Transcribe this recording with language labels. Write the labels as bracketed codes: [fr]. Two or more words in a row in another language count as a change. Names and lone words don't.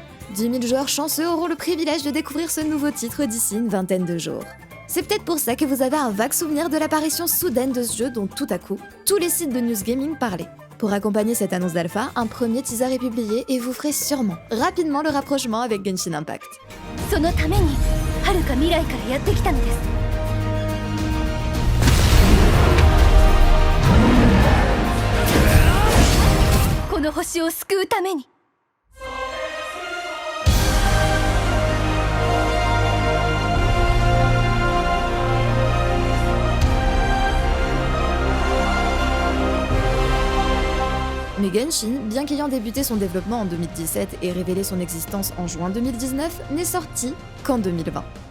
[fr] 10 000 joueurs chanceux auront le privilège de découvrir ce nouveau titre d'ici une vingtaine de jours. C'est peut-être pour ça que vous avez un vague souvenir de l'apparition soudaine de ce jeu dont tout à coup, tous les sites de news gaming parlaient. Pour accompagner cette annonce d'alpha, un premier teaser est publié et vous ferez sûrement, rapidement le rapprochement avec Genshin Impact. [ja] そのために遥か未来からやってきたのです。この星を救うために。 [fr] Mais Genshin, bien qu'ayant débuté son développement en 2017 et révélé son existence en juin 2019, n'est sorti qu'en 2020.